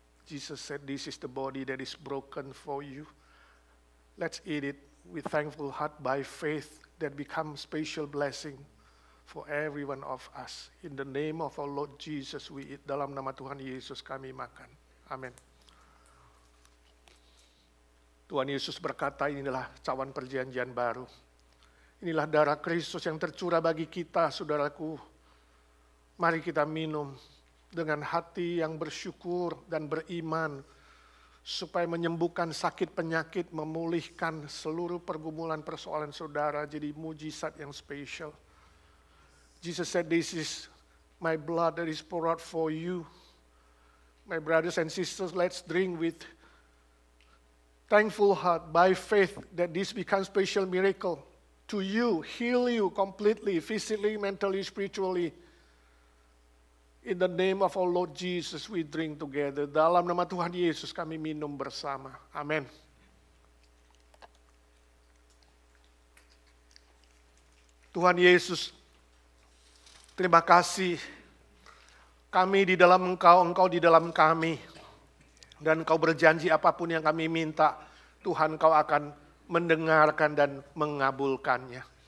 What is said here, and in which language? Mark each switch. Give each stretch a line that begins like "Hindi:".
English: Jesus said, this is the body that is broken for you. Let's eat it with thankful heart by faith that becomes special blessing for every one of us. In the name of our Lord Jesus we eat.
Indonesian: Dalam nama Tuhan Yesus kami makan. Amin. Tuhan Yesus berkata, inilah cawan perjanjian baru. Inilah darah Kristus yang tercurah bagi kita, saudaraku. Mari kita minum dengan hati yang bersyukur dan beriman, supaya menyembuhkan sakit penyakit, memulihkan seluruh pergumulan persoalan saudara, jadi mujizat yang spesial.
English: Jesus said, this is my blood that is poured out for you. My brothers and sisters, let's drink with thankful heart, by faith, that this becomes special miracle to you, heal you completely, physically, mentally, spiritually. In the name of our Lord Jesus we drink together.
Indonesian: Dalam nama Tuhan Yesus kami minum bersama. Amin. Tuhan Yesus, terima kasih. Kami di dalam Engkau, Engkau di dalam kami. Dan Engkau berjanji apapun yang kami minta, Tuhan Engkau akan mendengarkan dan mengabulkannya.